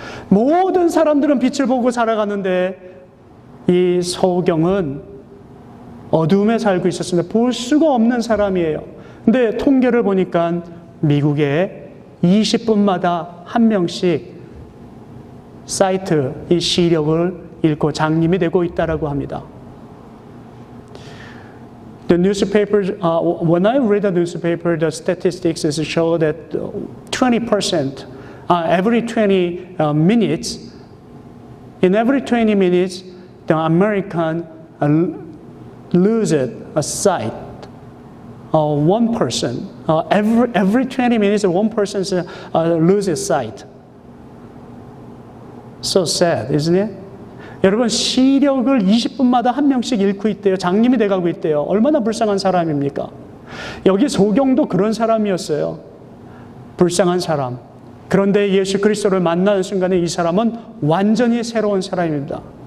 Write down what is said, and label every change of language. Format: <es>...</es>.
<ko>모든 사람들은 빛을 보고 살아가는데 이 소경은 어두움에 살고 있었습니다. 볼 수가 없는 사람이에요. 근데 통계를 보니까 미국에 20분마다 한 명씩 사이트, 이 시력을 잃고 장님이 되고 있다라고 합니다.</ko> <en>The newspaper, when I read the newspaper, the statistics show that 20%, every 20 minutes, in every 20 minutes, the American loses a sight. One person, every 20 minutes, one person loses sight. So sad, isn't it?</en> <ko>여러분, 시력을 20분마다 한 명씩 잃고 있대요. 장님이 돼가고 있대요. 얼마나 불쌍한 사람입니까? 여기 소경도 그런 사람이었어요. 불쌍한 사람. 그런데 예수 그리스도를 만나는 순간에 이 사람은 완전히 새로운 사람입니다.</ko>